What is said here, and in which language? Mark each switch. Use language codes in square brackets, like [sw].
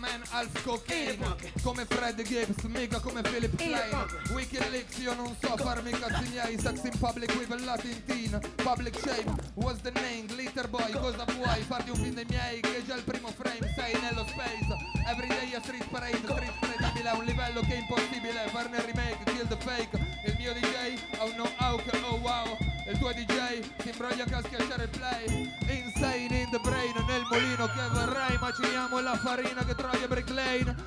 [it] Alf cocaine, come Fred Gibbs, mica come Philip Klein. [en] Wicked Licks, [it] io non so farmi cazzi miei. [en] Sex in public with a Latin teen. Public shame, what's the name? Glitter boy, [it] cosa vuoi? Fatti un film dei miei, che già il primo frame. Sei nello space, [en] everyday a street parade. [it] Street credibile, a un livello che è impossibile. Farne remake, [en] kill the fake. [it] Il mio DJ, oh no, oh wow. Il tuo DJ, ti imbroglia a schiacciare il play. [en] Insane in the brain, [it] nel mulino che vorrei. Maciniamo la farina che trovi a Brick Lane.